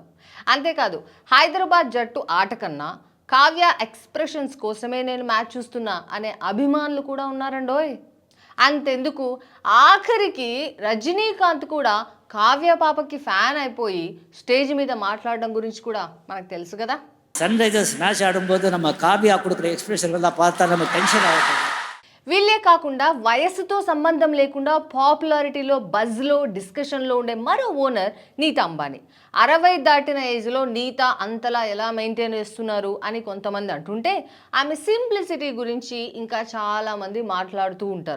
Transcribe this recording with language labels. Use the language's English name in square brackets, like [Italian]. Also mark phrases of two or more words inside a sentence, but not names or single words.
[Telugu] అంతేకాదు, హైదరాబాద్ జట్టు ఆట కన్నా కావ్య ఎక్స్ప్రెషన్స్ కోసమే నేను మ్యాచ్ చూస్తున్నా అనే అభిమానులు కూడా ఉన్నారండోయ్. అంతెందుకు, ఆఖరికి రజనీకాంత్ కూడా కావ్య పాపకి ఫ్యాన్ అయిపోయి స్టేజ్ మీద మాట్లాడడం గురించి కూడా మనకు తెలుసు కదా. [Tamil] சன் ரைசர்ஸ் மேட்ச் ஆடும்போது நம்ம காவியா கொடுக்குற எக்ஸ்பிரஷன் எல்லாம் பார்த்தா நம்ம [Telugu] టెన్షన్ అవుతుంది. వీళ్ళే కాకుండా వయస్సుతో సంబంధం లేకుండా పాపులారిటీలో, బజ్లో, డిస్కషన్లో ఉండే మరో ఓనర్ నీతా అంబానీ. 60 దాటిన ఏజ్లో నీతా అంతలా ఎలా మెయింటైన్ చేస్తున్నారు అని కొంతమంది అంటుంటే ఆమె సింప్లిసిటీ గురించి ఇంకా చాలామంది మాట్లాడుతూ ఉంటారు.